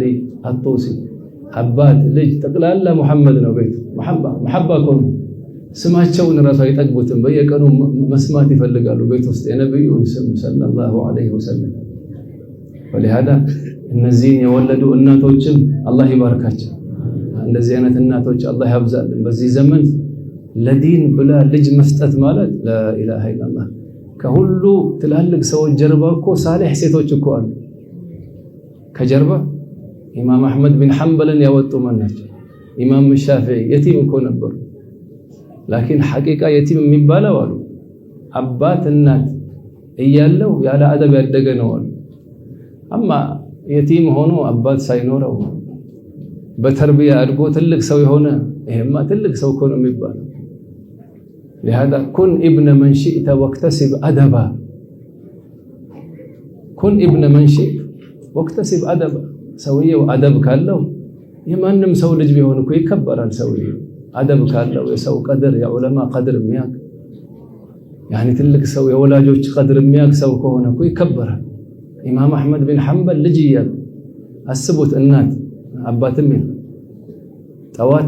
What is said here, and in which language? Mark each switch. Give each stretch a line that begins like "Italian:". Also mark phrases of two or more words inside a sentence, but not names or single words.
Amharic: አጡሲ አባት ልጅ ጠቅላላ ሙሐመድ ነው ቤቱ። መሐባ እኮ ነው። ስማቸውን ራሱ አይጠግቡትም በየቀኑ መስማት ይፈልጋሉ ቤት ውስጥ የነብዩን ስም
Arabic: صلى الله عليه وسلم
Amharic: ولهذا እነዚህን የወለዱ እናቶችም አላህ ይባርካቸው እንደዚህ አይነት እናቶች አላህ ያብዛልን በዚህ ዘመን ለዲን ብላ ልጅ መስጠት ማለት
Arabic: لا اله الا
Amharic: الله ከሁሉ ትላልቅ ሰዎች ጀርባ እኮ ሳሊህ ሴቶች እኮ አሉ ከጀርባ ኢማም አህመድ ቢን ሐንበልን ያወጡ ማናቸው ኢማም ሻፊዒ የቲም እኮ ነበሩ ላኪን ሐቂቃ የቲም የሚባለው አሉ አባት እናት እያለው ያለ አደብ ያደገ ነው አሉ አማ የቲም ሆኖ አባት ሳይኖረው በተርቢያ አድጎ ትልቅ ሰው የሆነ ይሄማ ትልቅ ሰው እኮ ነው የሚባለው
Arabic: لهذا كن ابن من شئت واكتسب ادبا كن ابن من شئت واكتسب ادبا
Amharic: ሰውየው አደብ ካለው የማንም ሰው ልጅ ቢሆን እኮ ይከበራል ሰውየው አደብ ካለው የሰው ቀድር የዑለማ ቀድር የሚያቅ يعني ትልቅ ሰው የወላጆች ቀድር የሚያቅ ሰው ከሆነ እኮ ይከበራል ኢማም አህመድ ቢን ሐንበል ልጅ ይያል አስቡት እናት አባትም ጠዋት